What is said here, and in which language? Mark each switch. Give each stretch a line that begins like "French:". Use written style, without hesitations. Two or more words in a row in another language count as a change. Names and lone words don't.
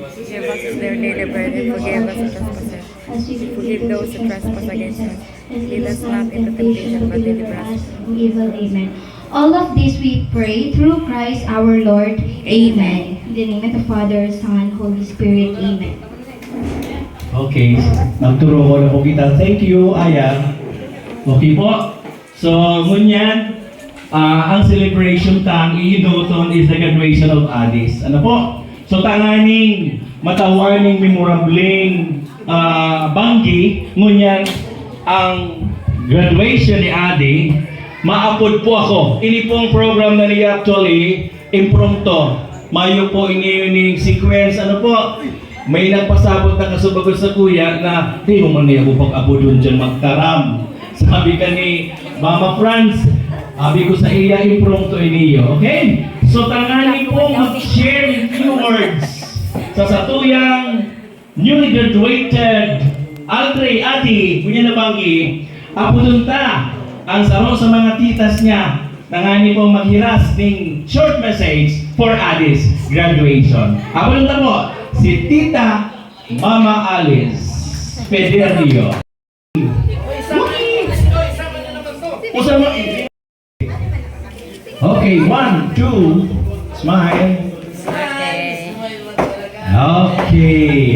English: Give us their daily bread and forgive us our trespasses. As we Forgive those who trespass against us. And Lead us not into temptation, but deliver us. from evil. Amen. All of this we pray through Christ our Lord. Amen. In the name of the Father, Son, Holy Spirit. Amen.
Bikol: Okay, nagturo ko na po kita.
English: Thank you, Aya.
Bikol: Okay po. So, ngunyan, ang celebration tang iidoton
English: is the graduation of Addis.
Bikol: Ano po? So, tanganing matawaning memorabling banggi, ngunyan, ang graduation ni Adi, maapod po ako. Ini pong program na niya actually, impromptu. Mayo po ini sequence, ano po? May nagpasabot na kasubagod sa kuya na, di mo man niya po pag-abodon dyan magtaram. Sabi ka ni Mama Franz, sabi ko sa iya, impromptu iniyo. Okay? So, tanganin po mag-share
English: few words
Bikol: sa satuyang newly graduated Aldre, Adi, kunya na banggi, apudunta ang saro sa mga titas niya. Tanganin po maghiras ng
English: short message for Addis graduation.
Bikol: Apudunta po, si Tita Mama Alice Pederio.
English: Okay, 1, 2, smile. Okay.